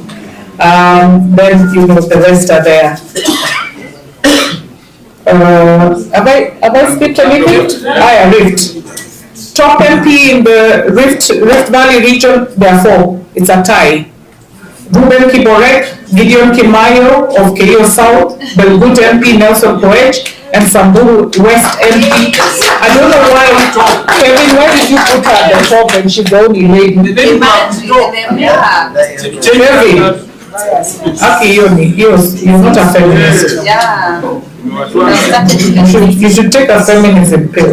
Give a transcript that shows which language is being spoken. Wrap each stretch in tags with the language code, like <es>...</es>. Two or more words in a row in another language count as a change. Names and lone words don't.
<en>Then the rest are there. Have I skipped anything? Rift. Top MP in the Rift Valley region, therefore, it's a tie. Ruben Kiborek, Gideon Kimayo of Keio South, Belgut MP Nelson Koech, and Samburu West MP. I don't know why, Kevin, why did you put her at the top and she's the only lady? Kevin, okay, you're not a feminist. Yeah. You should take a feminism pill.</en>